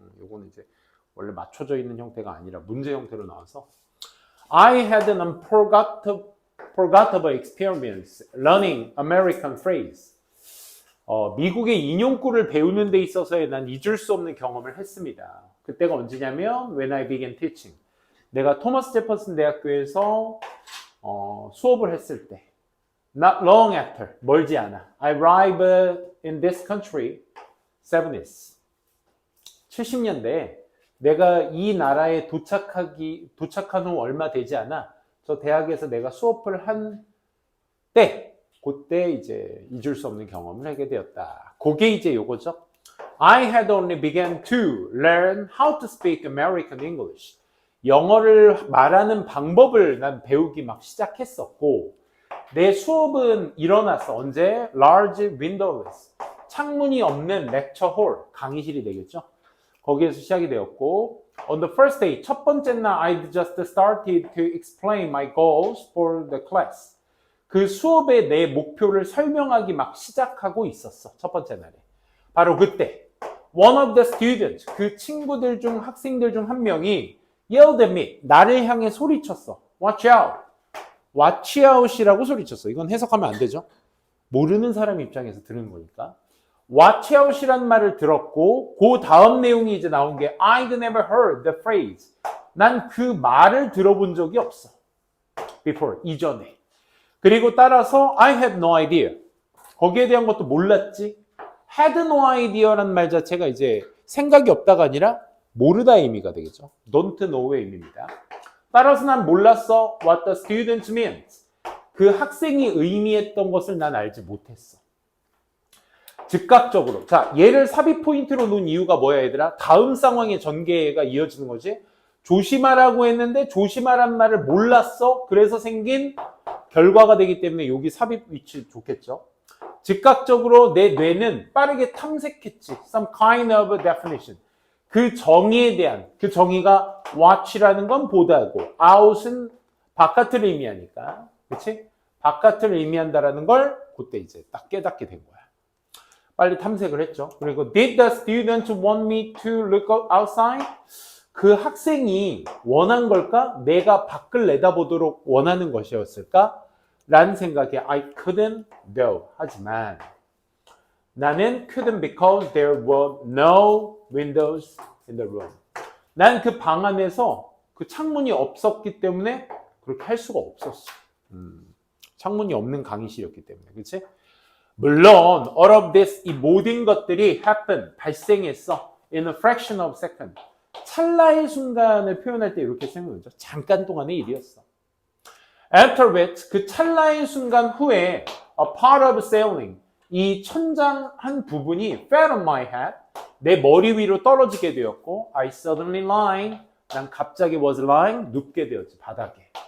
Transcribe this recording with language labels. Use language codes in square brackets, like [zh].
[ko] 요거는 이제 원래 맞춰져 있는 형태가 아니라 문제 형태로 나와서 [en] I had an unforgettable experience learning American phrase. [ko] 미국의 인용구를 배우는 데 있어서의 난 잊을 수 없는 경험을 했습니다. 그때가 언제냐면 [en] when I began teaching. [ko] 내가 토마스 제퍼슨 대학교에서 수업을 했을 때 [en] Not long after, [ko] 멀지 않아. [en] I arrived in this country, 70s. [ko] 70년대에 내가 이 나라에 도착한 후 얼마 되지 않아. 저 대학에서 내가 수업을 한 때, 그때 이제 잊을 수 없는 경험을 하게 되었다. 그게 이제 요거죠. [en] I had only begun to learn how to speak American English. [ko] 영어를 말하는 방법을 난 배우기 막 시작했었고, 내 수업은 일어났어. 언제? [en] Large windowless. [ko] 창문이 없는 [en] lecture hall, [ko] 강의실이 되겠죠. 거기에서 시작이 되었고 [en] On the first day, [ko] 첫 번째 날 [en] I just started to explain my goals for the class. [ko] 그 수업에 내 목표를 설명하기 막 시작하고 있었어. 첫 번째 날에. 바로 그때 [en] One of the students, [ko] 그 친구들 중 학생들 중 한 명이 [en] yelled at me, [ko] 나를 향해 소리쳤어. [en] Watch out. [ko] Watch out이라고 소리쳤어. 이건 해석하면 안 되죠. 모르는 사람 입장에서 들은 거니까. Watch out이란 말을 들었고 그 다음 내용이 이제 나온 게 [en] I'd never heard the phrase. [ko] 난 그 말을 들어본 적이 없어. [en] Before, [ko] 이전에. 그리고 따라서 [en] I had no idea. [ko] 거기에 대한 것도 몰랐지. Had no idea란 말 자체가 이제 생각이 없다가 아니라 모르다 의미가 되겠죠. Don't know의 의미입니다. 따라서 난 몰랐어. [en] What the student means. [ko] 그 학생이 의미했던 것을 난 알지 못했어. 즉각적으로. 자, 얘를 삽입 포인트로 놓은 이유가 뭐야, 얘들아? 다음 상황의 전개가 이어지는 거지. 조심하라고 했는데 조심하란 말을 몰랐어. 그래서 생긴 결과가 되기 때문에 여기 삽입 위치 좋겠죠. 즉각적으로 내 뇌는 빠르게 탐색했지. [en] Some kind of definition. [ko] 그 정의에 대한, 그 정의가 watch라는 건 보다고, out은 바깥을 의미하니까, 그치? 바깥을 의미한다라는 걸 그때 이제 딱 깨닫게 된 거야. 빨리 탐색을 했죠. 그리고 [en] did the student want me to look outside? [ko] 그 학생이 원한 걸까? 내가 밖을 내다보도록 원하는 것이었을까? 라는 생각에 [en] I couldn't go. [ko] 하지만 나는 [en] couldn't because there were no windows in the room. [ko] 난 그 방 안에서 그 창문이 없었기 때문에 그렇게 할 수가 없었어. 창문이 없는 강의실이었기 때문에. 그치? 물론 [en] all of this, [ko] 이 모든 것들이 [en] happen, [ko] 발생했어. [en] in a fraction of a second. [ko] 찰나의 순간을 표현할 때 이렇게 생각하죠. 잠깐 동안의 일이었어. [en] After which, [ko] 그 찰나의 순간 후에 [en] a part of sailing, [ko] 이 천장 한 부분이 [en] fell on my head, [ko] 내 머리 위로 떨어지게 되었고 [en] I suddenly lying, [ko] 난 갑자기 [en] was lying, [ko] 눕게 되었지, 바닥에.